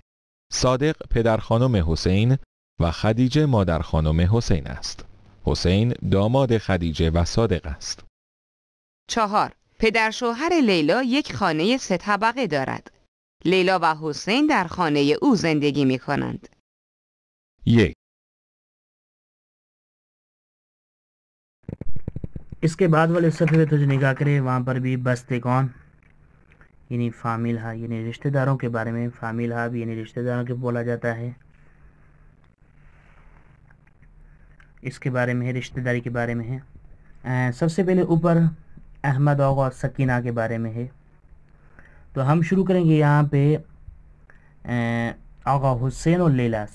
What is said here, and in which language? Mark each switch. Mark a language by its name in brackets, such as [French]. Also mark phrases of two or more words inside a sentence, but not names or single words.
[Persian] صادق پدر خانم حسین و خدیجه مادر خانم حسین است. حسین داماد خدیجه و صادق است. 4. پدر شوهر لیلا یک خانه 3 طبقه دارد. لیلا و حسین در خانه او زندگی می کنند. 1. [Urdu] اس کے بعد والے صفحے پہ تو جو نگاہ کرے وہاں پر بھی بستگان یعنی [Persian] فامیل ہا, [Urdu] یعنی رشتہ داروں کے بارے میں. [Persian] فامیل ہا [Urdu] بھی یعنی رشتہ داروں کے بولا جاتا ہے. اس کے بارے میں ہے, رشتہ داری کے بارے میں ہے. سب سے پہلے اوپر احمد آغا اور سکینہ کے بارے میں ہے. تو ہم شروع کریں گے یہاں پہ آغا حسین اور لیلا سے.